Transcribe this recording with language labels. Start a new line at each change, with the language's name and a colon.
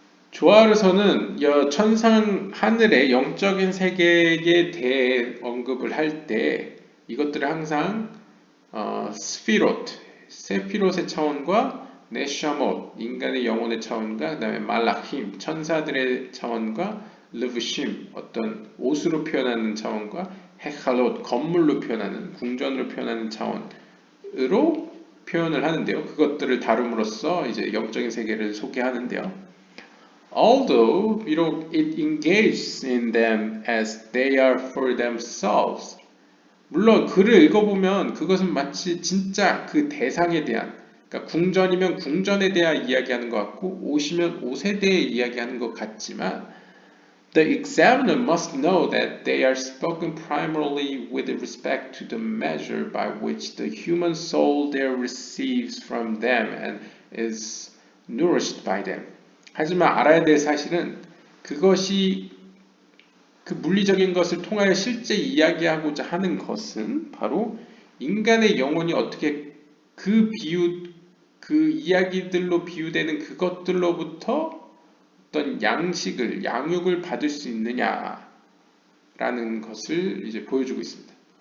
Korean: 조아르서는 천상 하늘의 영적인 세계에 대해 언급을 할 때 이것들을 항상 스피롯, 세피롯의 차원과 네샤못, 인간의 영혼의 차원과 그 다음에 말라힘, 천사들의 차원과 르브심, 어떤 옷으로 표현하는 차원과 헤칼롯, 건물로 표현하는, 궁전으로 표현하는 차원으로 표현을 하는데요. 그것들을 다룸으로써 이제 영적인 세계를 소개하는데요.
English: Although
Korean: 비록
English: it engages in them as they are for themselves.
Korean: 물론 글을 읽어보면 그것은 마치 진짜 그 대상에 대한, 그러니까 궁전이면 궁전에 대해 이야기하는 것 같고 옷이면 옷에 대해 이야기하는 것 같지만
English: the examiner must know that they are spoken primarily with respect to the measure by which the human soul there receives from them and is nourished by them.
Korean: 하지만 알아야 될 사실은 그것이 그 물리적인 것을 통하여 실제 이야기하고자 하는 것은 바로 인간의 영혼이 어떻게 그 이야기들로 비유되는 그것들로부터 어떤 양육을 받을 수 있느냐라는 것을 이제 보여주고 있습니다.